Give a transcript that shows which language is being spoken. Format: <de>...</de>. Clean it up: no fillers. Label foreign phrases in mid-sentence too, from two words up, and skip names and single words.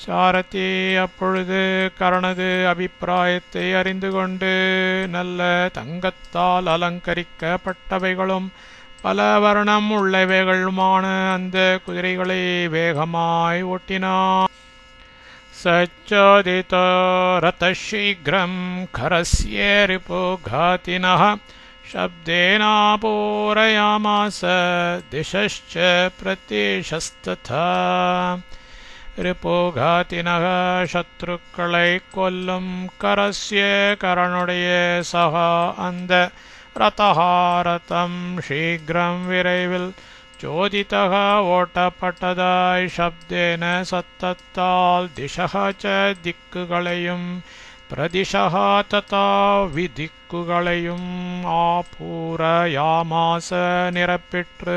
<ta>சாரதி அப்பொழுது கரனது அபிப்பிராயத்தை அறிந்து கொண்டு, நல்ல தங்கத்தால் அலங்கரிக்கப்பட்டவைகளும் பல வர்ணம் உள்ளவைகளுமான அந்த குதிரைகளை வேகமாய் ஓட்டினான்.</ta> <sa>सच्चोदित रथशीघ्रम् खरस्य रिपुघातिनः शब्देन पूरयामास दिशश्च प्रत्यशस्तथा.</sa> <ta>ரிபுகாதினக சத்ருக்களை கொல்லும் கரஸ்ய கரனுடைய சக அந்த ரதஹாரதம் சீக்கிரம் விரைவில் சோதிதக ஓட்டப்பட்டதாய் சப்தேன சத்தத்தால்</ta> <sa>दिशः च</sa> <ta>திக்குகளையும் பிரதிஷக ததா விதிக்குகளையும் ஆபூரயாமாச நிரப்பிற்று.</ta>